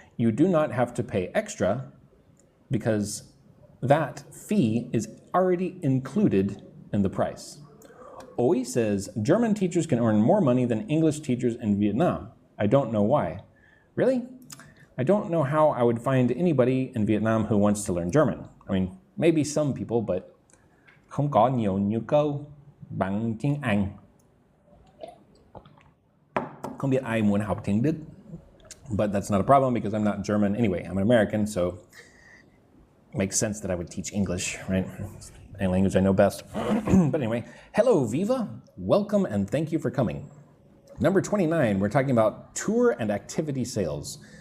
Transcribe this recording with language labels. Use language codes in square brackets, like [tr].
[en] You do not have to pay extra because that fee is already included in the price. Oi says, German teachers can earn more money than English teachers in Vietnam. I don't know why. Really? I don't know how I would find anybody in Vietnam who wants to learn German. I mean, maybe some people, but [vi] không có nhiều nhu cầu bằng tiếng Anh. Không biết ai muốn học tiếng Đức. [en] But that's not a problem because I'm not German anyway. I'm an American, so it makes sense that I would teach English, right? A language I know best. But anyway, hello, Viva. Welcome and thank you for coming. Number 29, we're talking about tour and activity sales.